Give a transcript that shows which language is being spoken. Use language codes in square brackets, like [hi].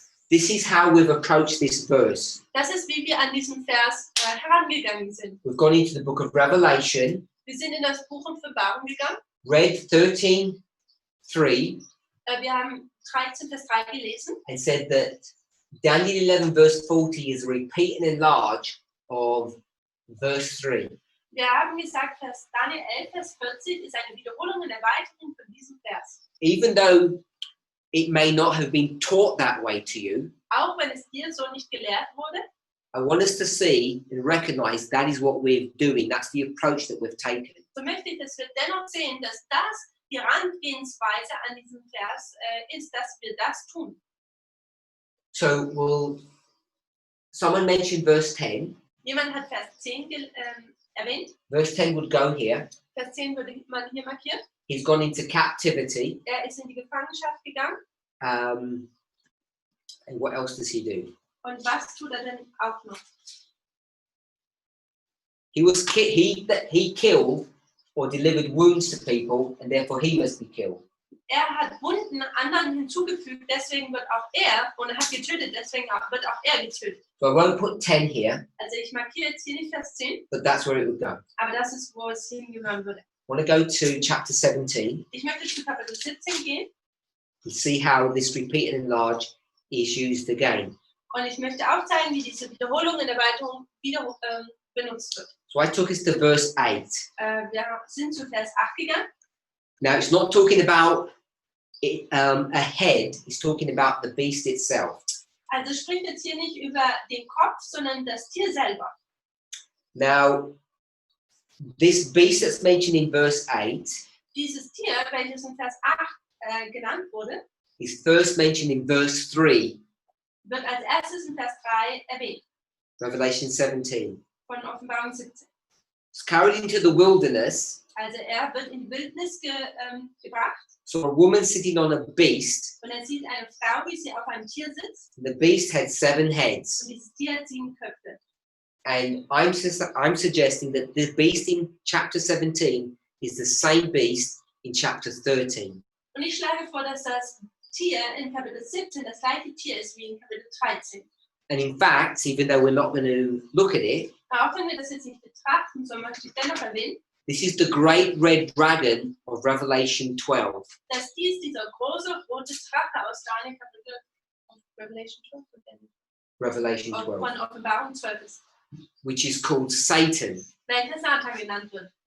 [en] This is how we've approached this verse. [de] Das ist, wie wir an diesen Vers herangegangen sind. [en] We've gone into the book of Revelation, [de] Wir sind in das Buch Offenbarung gegangen. [en] read 13:3, [de] Wir haben 13 Vers 3 gelesen. [en] and said that Daniel 11 verse 40 is a repeat and enlarge of verse 3. [de] Wir haben gesagt, dass Daniel 11 Vers 40 ist eine Wiederholung und Erweiterung von diesem Vers. [en] Even though it may not have been taught that way to you, [de] Auch wenn es dir so nicht gelehrt wurde, [en] I want us to see and recognize that is what we're doing. That's the approach that we've taken. [de] so möchte ich, dass wir dennoch sehen, dass das die Herangehensweise an diesem Vers ist, dass wir das tun. [en] So will someone mention verse 10? [de] Jemand hat Vers 10 erwähnt. [en] Verse 10 would go here. [de] Vers 10 würde man hier markieren. [en] He's gone into captivity. [de] Er ist in die Gefangenschaft gegangen. [en] And what else does he do? [de] Und was tut er denn auch noch? [en] He killed or delivered wounds to people, and therefore he must be killed. [de] Er hat Wunden anderen hinzugefügt, deswegen wird auch er, und er hat getötet, deswegen wird auch er getötet. [en] So I won't put 10 here, [de] Also ich markiere jetzt hier nicht Vers 10, [en] but that's where it would go. [de] aber das ist, wo es hingehören würde. [en] I want to go to chapter 17 [de] Ich möchte zu Kapitel 17 gehen [en] and see how this repeat and enlarge is used again. [de] und ich möchte aufzeigen, wie diese Wiederholung und Erweiterung wieder benutzt wird. [en] So I took us to verse 8. [de] Wir sind zu Vers 8 gegangen. [en] Now it's not talking about a head, it's talking about the beast itself. [de] Also spricht jetzt hier nicht über den Kopf, sondern das Tier selber. [en] Now, this beast that's mentioned in verse 8 [de] Dieses Tier, welches in Vers 8 genannt wurde, [en] is first mentioned in verse 3, [de] wird als erstes in Vers 3 erwähnt, [en] Revelation 17. [de] von Offenbarung 17. [en] It's carried into the wilderness. [de] Also er wird in die Wildnis gebracht [en] So a woman sitting on a beast, [de] und er sieht eine Frau, wie sie auf einem Tier sitzt [en] the beast had 7 heads. [de] und dieses Tier hat 7 Köpfe. [en] And I'm suggesting that the beast in chapter 17 is the same beast in chapter 13. [de] Und ich schlage vor, dass das Tier in Kapitel 17 das gleiche Tier ist wie in Kapitel 13. [en] And in fact, even though we're not going to look at it, [de] Aber auch wenn wir das jetzt nicht betrachten, so möchte ich dennoch erwähnen, [en] this is the great red dragon of Revelation 12. [de] dass dieser große rote Drache aus Daniel Kapitel Revelation 12 [en] Revelation 12, [de] von Offenbarung 12 ist, [en] which is called Satan. [de] welcher Satan genannt wird,